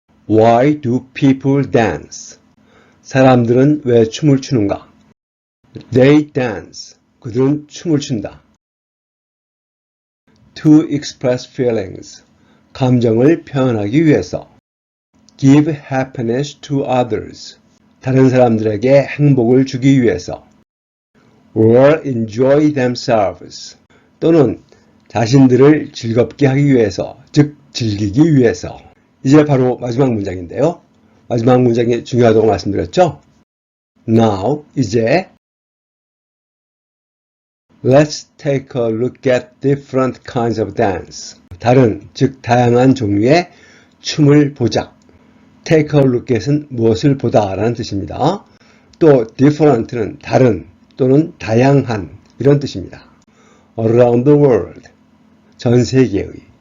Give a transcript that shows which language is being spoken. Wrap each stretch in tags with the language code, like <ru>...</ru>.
<en>Why do people dance?</en> <ko>사람들은 왜 춤을 추는가?</ko> <en>They dance.</en> <ko>그들은 춤을 춘다.</ko> <en>To express feelings.</en> <ko>감정을 표현하기 위해서.</ko> <en>Give happiness to others.</en> <ko>다른 사람들에게 행복을 주기 위해서.</ko> <en>Or enjoy themselves.</en> <ko>또는 자신들을 즐겁게 하기 위해서, 즉 즐기기 위해서. 이제 바로 마지막 문장인데요. 마지막 문장이 중요하다고 말씀드렸죠?</ko> <en>Now,</en> <ko>이제</ko> <en>Let's take a look at different kinds of dance.</en> <ko>다른, 즉 다양한 종류의 춤을 보자. Take a look at은 무엇을 보다 라는 뜻입니다. 또 different는 다른 또는 다양한 이런 뜻입니다.</ko> <en>Around the world.</en> <ko>전 세계의.</ko>